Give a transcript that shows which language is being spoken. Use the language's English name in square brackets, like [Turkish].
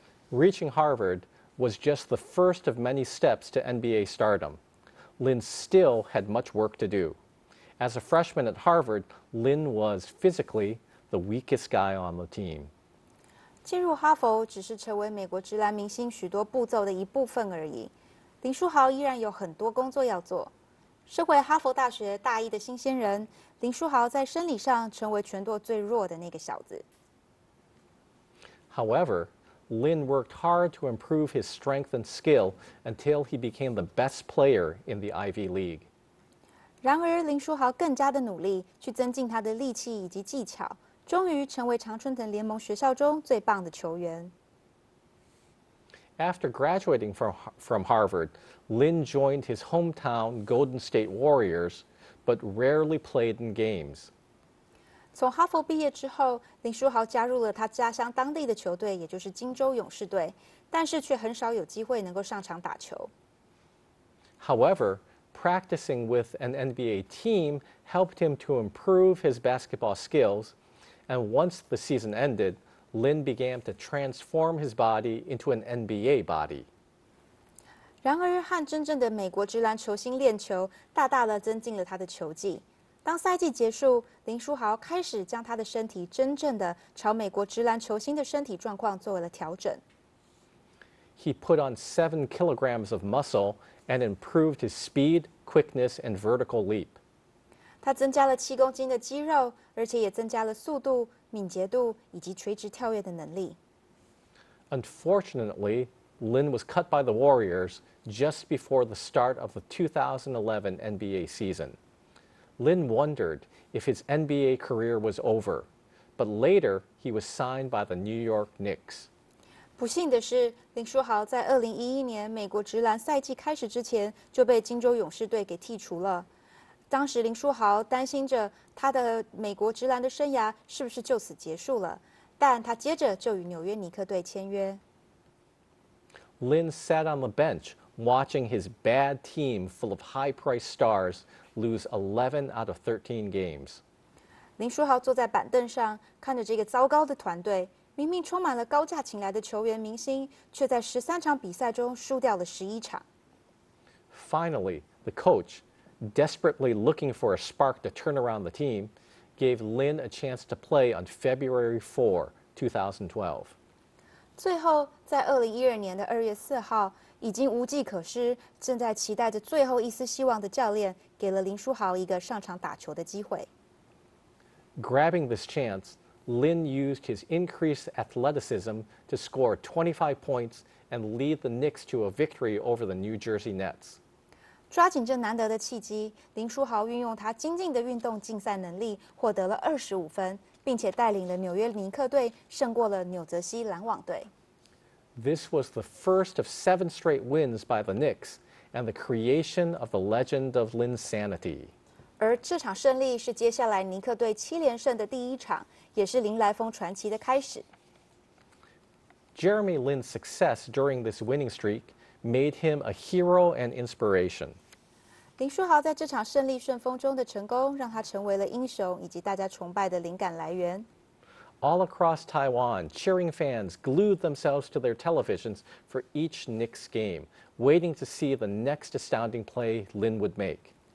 [English] Reaching Harvard was just the first of many steps to NBA stardom. Lin still had much work to do. As a freshman at Harvard, Lin was physically the weakest guy on the team. [Chinese] 进入哈佛只是成为美国职篮明星许多步骤的一部分而已。林书豪依然有很多工作要做。身为哈佛大学大一的新鲜人，林书豪在生理上成为全队最弱的那个小子。 [English] However, Lin worked hard to improve his strength and skill until he became the best player in the Ivy League. [Chinese] 然而，林书豪更加的努力去增进他的力气以及技巧，终于成为常春藤联盟学校中最棒的球员。 [English] After graduating from Harvard, Lin joined his hometown Golden State Warriors, but rarely played in games. [Chinese] 从哈佛毕业之后，林书豪加入了他家乡当地的球队，也就是金州勇士队，但是却很少有机会能够上场打球。 [English] However, practicing with an NBA team helped him to improve his basketball skills, and once the season ended, Lin began to transform his body into an NBA body. [Chinese] 然而，和真正的美国职篮球星练球，大大的增进了他的球技。当赛季结束，林书豪开始将他的身体真正的朝美国职篮球星的身体状况做了调整。 [English] He put on 7 kilograms of muscle and improved his speed, quickness, and vertical leap. [Chinese] 他增加了7公斤的肌肉，而且也增加了速度、敏捷度以及垂直跳跃的能力。 [English] Unfortunately, Lin was cut by the Warriors just before the start of the 2011 NBA season. Lin wondered if his NBA career was over, but later he was signed by the New York Knicks. [Chinese] 不幸的是，林书豪在2011年美国职篮赛季开始之前就被金州勇士队给剔除了。当时林书豪担心着他的美国职篮的生涯是不是就此结束了，但他接着就与纽约尼克队签约。 [English] Lin sat on the bench watching his bad team full of high-priced stars lose 11 out of 13 games. [Chinese] 林书豪坐在板凳上，看着这个糟糕的团队，明明充满了高价请来的球员明星，却在13场比赛中输掉了11场。 [English] Finally, the coach, desperately looking for a spark to turn around the team, gave Lin a chance to play on February 4, 2012. [Chinese] 最后，在2012年的2月4号，已经无计可施，正在期待着最后一丝希望的教练，给了林书豪一个上场打球的机会。 [English] Grabbing this chance, Lin used his increased athleticism to score 25 points and lead the Knicks to a victory over the New Jersey Nets. [Chinese] 抓紧这难得的契机，林书豪运用他精进的运动竞赛能力，获得了25分，并且带领了纽约尼克队胜过了纽泽西篮网队。 [English] This was the first of 7 straight wins by the Knicks and the creation of the legend of Lin's sanity. [Chinese] 而这场胜利是接下来尼克队7连胜的第一场，也是林来疯传奇的开始。 [English] Jeremy Lin's success during this winning streak made him a hero and inspiration. [Chinese] 林书豪在这场胜利顺风中的成功，让他成为了英雄以及大家崇拜的灵感来源。 [English] All across Taiwan, cheering fans glued themselves to their televisions for each Knicks game, waiting to see the next astounding play Lin would make.